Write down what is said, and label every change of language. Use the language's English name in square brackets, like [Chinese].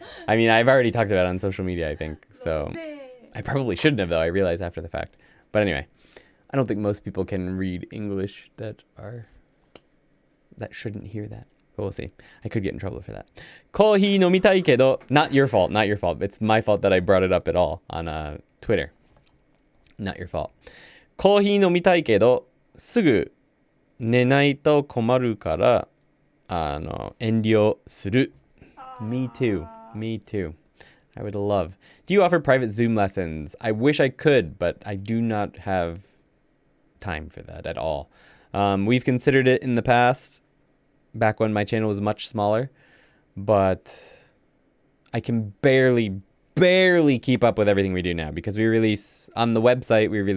[English] I mean, I've already talked about it on social media, I think. So I probably shouldn't have, though. I realized after the fact. But anyway, I don't think most people can read English that shouldn't hear that. But we'll see. I could get in trouble for that. [Japanese] コーヒー飲みたいけど, [English] not your fault. It's my fault that I brought it up at all on Twitter. Not your fault. [Japanese] コーヒー飲みたいけど、すぐ寝ないと困るから、遠慮する. [English] Me too. I would love. Do you offer private Zoom lessons? I wish I could, but I do not have time for that at all. We've considered it in the past, back when my channel was much smaller, but I can barely keep up with everything we do now because we release on the website.